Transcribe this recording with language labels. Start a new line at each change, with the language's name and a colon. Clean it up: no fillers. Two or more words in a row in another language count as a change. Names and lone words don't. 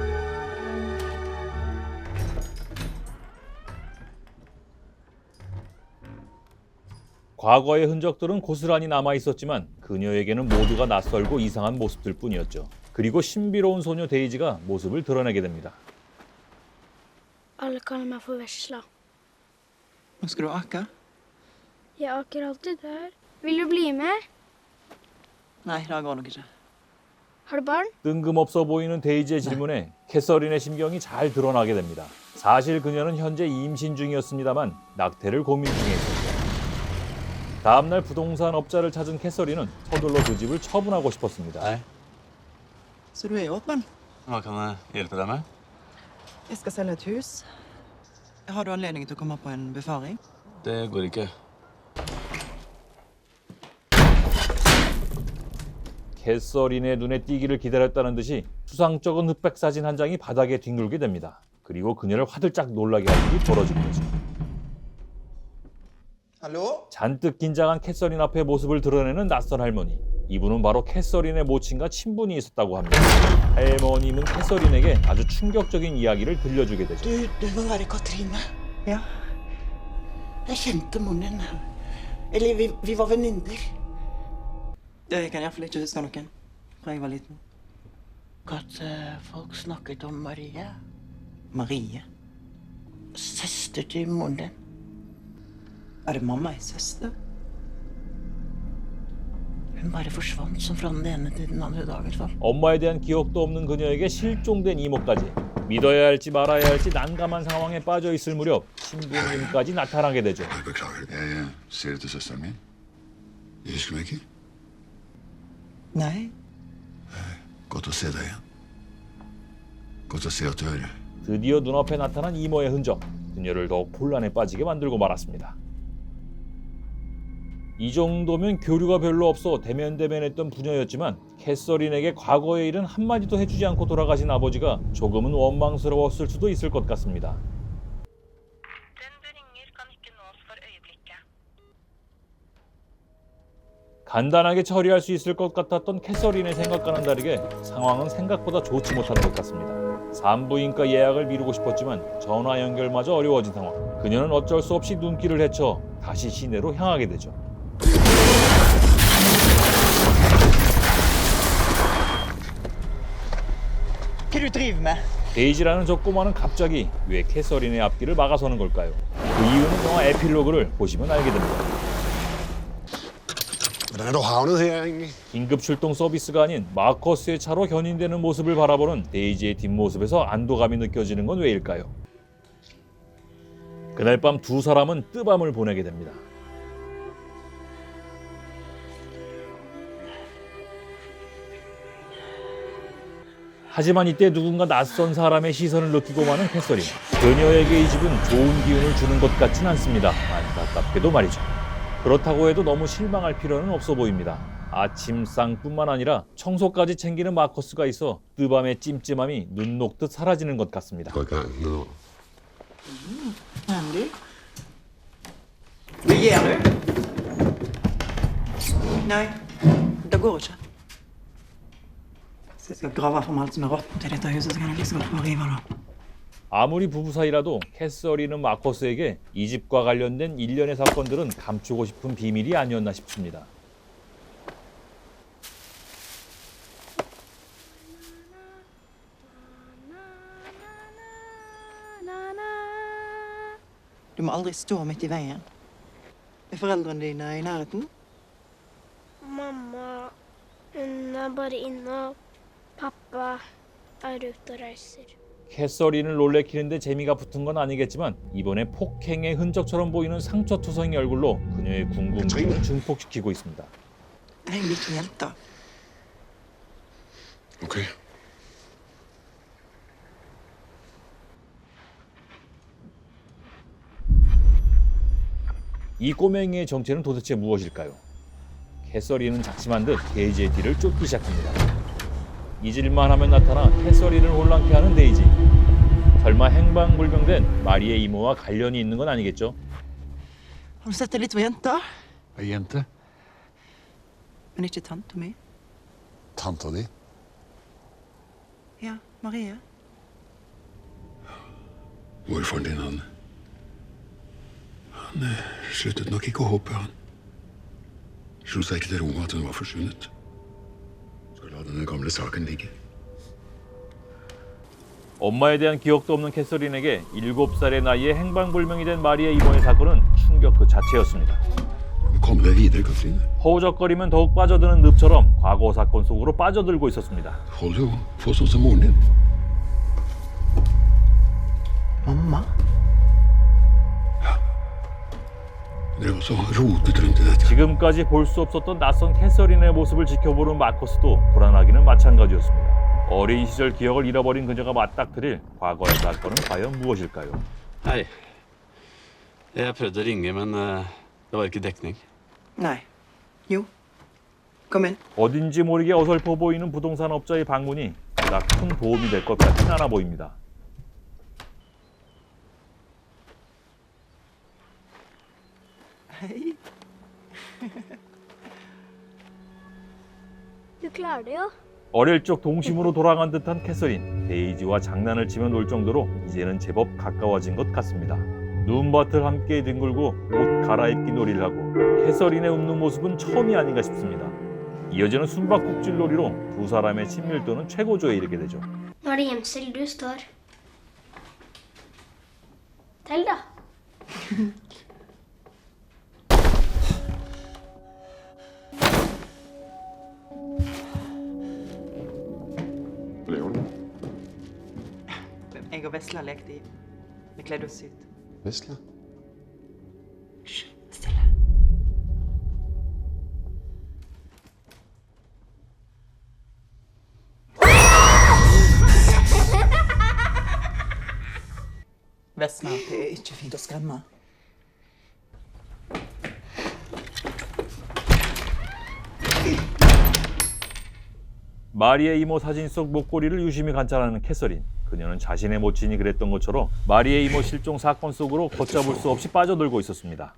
Korean: 과거의 흔적들은 고스란히 남아있었지만 그녀에게는 모두가 낯설고 이상한 모습들 뿐이었죠. 그리고 신비로운 소녀 데이지가 모습을 드러내게 됩니다.
Norwegian: Alle kaller meg for vesla. Nå skal du ake? Jeg aker alltid der. Vil du bli med? Nei, det går nok ikke. Har du barn?
Korean: 뜬금없어 보이는 데이지의 질문에 캐서린의 심경이 잘 드러나게 됩니다. 사실 그녀는 현재 임신 중이었습니다만 낙태를 고민 중에 있었죠. 다음날 부동산 업자를 찾은 캐서린은 서둘러 그 집을 처분하고 싶었습니다.
Norwegian: Hei, Så du er åpen? hva kan jeg hjelpe deg med? Jeg skal selge et hus. Har du anledning til å komme på en befaring? Det går ikke.
Korean: 캐서린의 눈에 띄기를 기다렸다는 듯이 수상쩍은 흑백 사진 한 장이 바닥에 뒹굴게 됩니다. 그리고 그녀를 화들짝 놀라게 할 일이 벌어지는 거죠.
Norwegian: Hallå?
Korean: 잔뜩 긴장한 캐서린 앞에 모습을 드러내는 낯선 할머니. 이분은 바로 캐서린의 모친과 친분이 있었다고 합니다. 할머님은 캐서린에게 아주 충격적인 이야기를 들려주게 되죠.
Norwegian: Du må være Katrine. Ja. Jeg kjente moren din. Eller vi var venninner. Jeg kan iallfall ikke huske noen fra jeg var liten. At folk snakket om Marie. Marie. Søster til moren din. Er det mamma ei søster? Hun bare forsvant som fra den ene til den andre dag. I hvert fall.
Korean: 엄마에 대한 기억도 없는 그녀에게 실종된 이모까지. 믿어야 할지 말아야 할지 난감한 상황에 빠져 있을 무렵 신부님까지 나타나게 되죠.
Norwegian: Jeg beklager. Jeg ser etter søsteren min. Jeg husker meg ikke. Nei. Godt å se deg igjen. Godt å se at du hører.
Korean: 드디어 눈앞에 나타난 이모의 흔적. 그녀를 더욱 혼란에 빠지게 만들고 말았습니다. 이 정도면 교류가 별로 없어 대면대면했던 부녀였지만 캐서린에게 과거의 일은 한마디도 해주지 않고 돌아가신 아버지가 조금은 원망스러웠을 수도 있을 것 같습니다. 간단하게 처리할 수 있을 것 같았던 캐서린의 생각과는 다르게 상황은 생각보다 좋지 못한 것 같습니다. 산부인과 예약을 미루고 싶었지만 전화 연결마저 어려워진 상황. 그녀는 어쩔 수 없이 눈길을 헤쳐 다시 시내로 향하게 되죠.
Norwegian: Hva du driver med?
Korean: 데이지라는 저 꼬마는 갑자기 왜 캐서린의 앞길을 막아서는 걸까요? 그 이유는 영화 에필로그를 보시면 알게 됩니다.
Norwegian: Hvordan er du havnet her, egentlig?
Korean: 긴급 출동 서비스가 아닌 마커스의 차로 견인되는 모습을 바라보는 데이지의 뒷모습에서 안도감이 느껴지는 건 왜일까요? 그날 밤 두 사람은 뜨밤을 보내게 됩니다. 하지만 이때 누군가 낯선 사람의 시선을 느끼고 마는 캐서린. 그녀에게 이 집은 좋은 기운을 주는 것 같진 않습니다. 안타깝게도 말이죠. 그렇다고 해도 너무 실망할 필요는 없어 보입니다. 아침상뿐만 아니라 청소까지 챙기는 마커스가 있어 뜨밤의 찜찜함이 눈 녹듯 사라지는 것 같습니다.
Norwegian: Gå i gang nå. Andy? Det gir du? Nei, det går ikke. Hvis jeg skal grave fram alt som er råttent i dette huset, så kan jeg like så godt bare rive det.
Korean: 아무리 부부 사이라도 캐서린은 마커스에게 이 집과 관련된 일련의 사건들은 감추고 싶은 비밀이 아니었나 싶습니다.
Norwegian: Du må aldri stå midt i veien. Er foreldrene dine i nærheten? Mamma, hun er bare inne, og pappa er ute og reiser.
Korean: 캐서린을 놀래키는데 재미가 붙은 건 아니겠지만 이번에 폭행의 흔적처럼 보이는 상처투성이 얼굴로 그녀의 궁금증을 증폭시키고 있습니다.
Norwegian: Ring de 2 jenter. Ok.
Korean: 이 꼬맹이의 정체는 도대체 무엇일까요? 캐서린은 작심한 듯 데이지의 뒤를 쫓기 시작합니다. 잊을만 하면 나타나 캐서린을 혼란케 하는 데이지. 설마 행방불명된 마리의 이모와 관련이 있는 건 아니겠죠?
Norwegian: Har du sett de 2 jenter? Ei jente? Men ikke tante mi. Tanta di? Ja, Marie. Morfaren din, han sluttet nok ikke å håpe, han. Slo seg ikke til ro med at hun var forsvunnet. Så la denne gamle saken ligge.
Korean: 엄마에 대한 기억도 없는 캐서린에게 7살의 나이에 행방불명이 된 마리의 이모의 사건은 충격 그 자체였습니다.
Norwegian: Kom deg videre, Katrine.
Korean: 허우적거리면 더욱 빠져드는 늪처럼 과거 사건 속으로 빠져들고 있었습니다.
Norwegian: Hold jo på sånn som moren din. Mamma? Dere også rotet rundt i dette.
Korean: 지금까지 볼 수 없었던 낯선 캐서린의 모습을 지켜보는 마커스도 불안하기는 마찬가지였습니다. 어린 시절 기억을 잃어버린 그녀가 맞닥뜨릴 과거의 사건은 과연 무엇일까요?
Norwegian: Hei. Jeg prøvde å ringe, men det var ikke dekning. Nei. Jo. Kom inn.
Korean: 어딘지 모르게 어설퍼 보이는 부동산 업자의 방문이 그닥 큰 도움이 될 것 같진 않아 보입니다.
Norwegian: Hei. Du klarer det jo.
Korean: 어릴 적 동심으로 돌아간 듯한 캐서린. 데이지와 장난을 치며 놀 정도로 이제는 제법 가까워진 것 같습니다. 눈밭을 함께 뒹굴고 옷 갈아입기 놀이를 하고 캐서린의 웃는 모습은 처음이 아닌가 싶습니다. 이어지는 숨바꼭질 놀이로 두 사람의 친밀도는 최고조에 이르게 되죠.
Norwegian: Nå er det gjemsel du står. Tell, da. Leon? Jeg og Vesla lekte i. Vi kledde oss ut. Vesla? Hysj, stille. Vesla, det er ikke fint å skremme.
Korean: 마리의 이모 사진 속 목걸이를 유심히 관찰하는 캐서린. 그녀는 자신의 모친이 그랬던 것처럼 마리의 이모 실종 사건 속으로 걷잡을 수 없이 빠져들고 있었습니다.